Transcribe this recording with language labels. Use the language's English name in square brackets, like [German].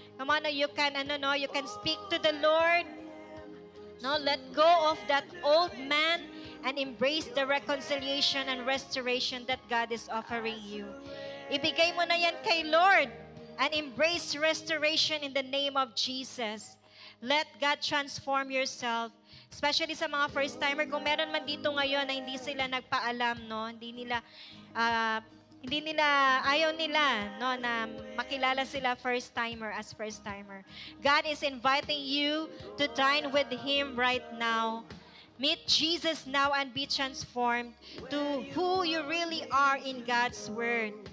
[English] Come on, you can speak to the Lord. No, let go of that old man and embrace the reconciliation and restoration that God is offering you. [Filipino] Ibigay mo na yan kay Lord [English] and embrace restoration in the name of Jesus. Let God transform yourself. [Filipino] Especially sa mga first-timer, kung meron man dito ngayon na hindi sila nagpaalam, no? Ayaw nila, no, na makilala sila first-timer as first-timer. [English] God is inviting you to dine with Him right now. Meet Jesus now and be transformed to who you really are in God's Word.